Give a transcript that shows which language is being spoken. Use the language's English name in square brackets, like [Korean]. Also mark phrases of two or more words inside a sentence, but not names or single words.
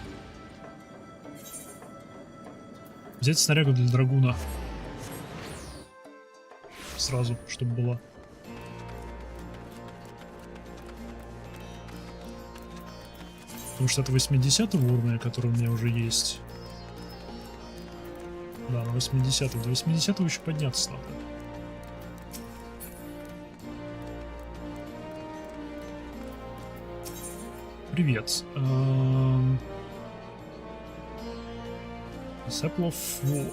[Russian] Взять снарягу для драгуна. Сразу, чтобы было. Потому что это 80-го уровня, который у меня уже есть. Да, на 80-го. До 80-го еще подняться надо. Привет. Disciple of War.